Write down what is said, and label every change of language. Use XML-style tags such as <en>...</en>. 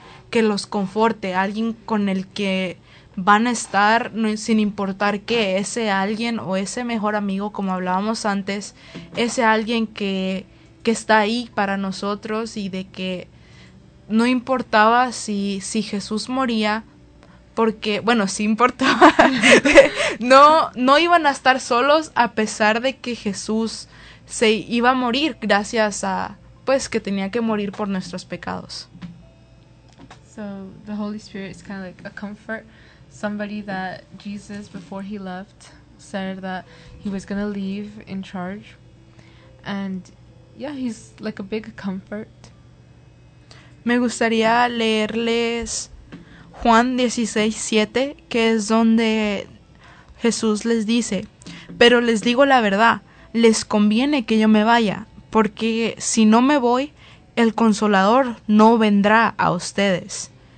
<es>que los conforte, alguien con el que van a estar sin importar qué, ese alguien o ese mejor amigo, como hablábamos antes, ese alguien que está ahí para nosotros, y de que no importaba si Jesús moría, porque, bueno, sí importaba, no iban a estar solos a pesar de que Jesús se iba a morir gracias a, pues, que tenía que morir por nuestros pecados.</es> <en>So the Holy Spirit is kind of like a comfort, somebody that Jesus, before he left, said that he was going to leave in charge. And yeah, he's like a big comfort.</en> <es>Me gustaría leerles Juan 16:7, que es donde Jesús les dice: pero les digo la verdad, les conviene que yo me vaya, porque si no me voy, el Consolador no vendrá a ustedes.</es>